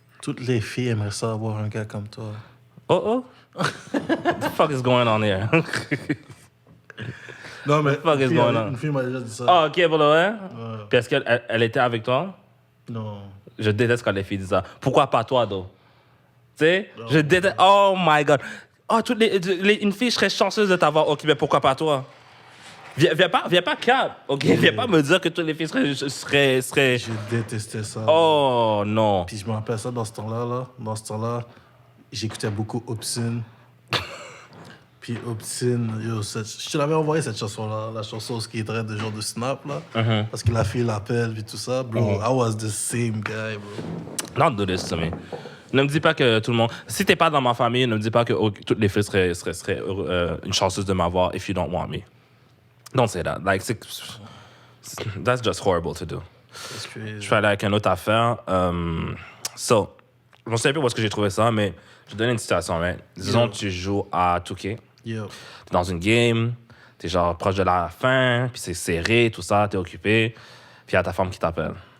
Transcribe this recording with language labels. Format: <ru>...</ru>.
<fr>Toutes les filles aimeraient ça avoir un gars comme toi. Oh.</fr> <en>What the fuck is going on here?</en> <fr>Non, mais une fille m'a déjà dit ça. Oh, OK, pour le vrai? Puis est-ce qu'elle était avec toi? Non. Je déteste quand les filles disent ça. Pourquoi pas toi,</fr> <en>though?</en> <fr>Tu sais? Je déteste...</fr> <en>Oh, my God.</en> <fr>Oh, une fille, je serais chanceuse de t'avoir. OK, mais pourquoi pas toi? Viens pas cap, ok? Viens pas me dire que tous les filles seraient... Je détestais ça. Oh, non. Puis je me rappelle ça dans ce temps-là, j'écoutais beaucoup Obscene. Puis Obscene, je te l'avais envoyé cette chanson-là, la chanson qui est très de genre de snap, là. Parce que la fille l'appelle, puis tout ça.</fr> <en>Bro, I was the same guy, bro. Don't do this to me.</en> <fr>Ne me dis pas que tout le monde... Si t'es pas dans ma famille, ne me dis pas que toutes les filles seraient une chanceuse de m'avoir</fr> <en>if you don't want me. Don't say that. Like, that's just horrible to do. That's crazy.</en> <fr>Je vais aller avec une autre affaire. So, je ne sais plus où est-ce que j'ai trouvé ça, mais je te donne une situation, right? Disons que tu joues à 2K.</fr> <en>Yo.</en> <fr>T'es dans une game, t'es genre proche de la fin, puis c'est serré, tout ça, t'es occupé, puis il y a ta femme qui t'appelle.</fr>